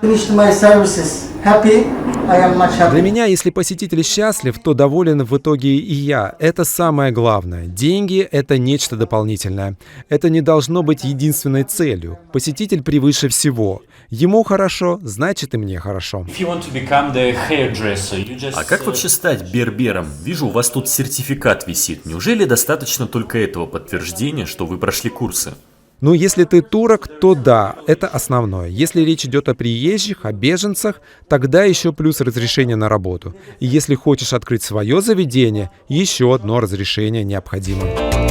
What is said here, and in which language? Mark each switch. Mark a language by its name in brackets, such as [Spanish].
[English] Finished my services. Happy. I am much [Russian] Для [English] happy. [Russian] меня, если посетитель счастлив, то доволен в итоге и я. Это самое главное. Деньги — это нечто дополнительное. Это не должно быть единственной целью. Посетитель превыше всего. Ему хорошо, значит и мне хорошо. [English] If you want to become the hairdresser, you just... [Russian] А как вообще стать бербером? Вижу, у вас тут сертификат висит. Неужели достаточно только этого подтверждения, что вы прошли курсы? Ну, если ты турок, то да, это основное. Если речь идет о приезжих, о беженцах, тогда еще плюс разрешение на работу. И если хочешь открыть свое заведение, еще одно разрешение необходимо.